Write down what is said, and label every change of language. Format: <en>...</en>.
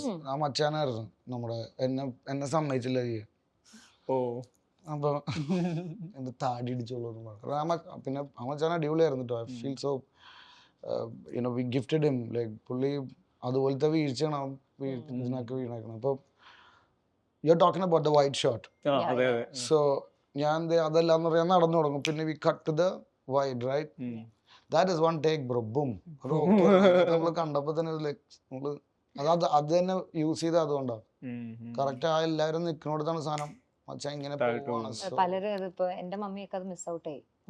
<ml>ആ മച്ചാനായിരുന്നു നമ്മുടെ എന്നെ സമ്മതിച്ചില്ല ചെയ്യാൻ. അപ്പൊ എന്റെ താടി ഇടിച്ചോളൂ എന്ന് പറഞ്ഞു. പിന്നെ ആ മച്ചാൻ അടിപൊളിയായിരുന്നു കേട്ടോ.</ml> <en>I feel so you know we gifted him.</en> <ml>Like പുള്ളി അതുപോലത്തെ വീഴ്ചയാണ് ഇതിനൊക്കെ വീണേക്കണം.</ml> <en>അപ്പൊ you're talking about the wide shot.</en> <ml>So ഞാൻ അതെല്ലാം പറയാൻ നടന്നു തുടങ്ങും.</ml> <en>പിന്നെ we cut to the wide, right? That is one take, bro. Boom.</en> <ml>നമ്മൾ കണ്ടപ്പോ തന്നെ നമ്മള് അത് തന്നെ യൂസ് ചെയ്ത് അതുകൊണ്ടാണ് കറക്റ്റ്. ആ എല്ലാവരും നിൽക്കുന്നിടത്താണ് സാധനം മച്ചാ ഇങ്ങനെ പോവാണ്. പലരും അതിപ്പോ എന്റെ മമ്മിയൊക്കെ അത് മിസ് ഔട്ട് ആയി.</ml>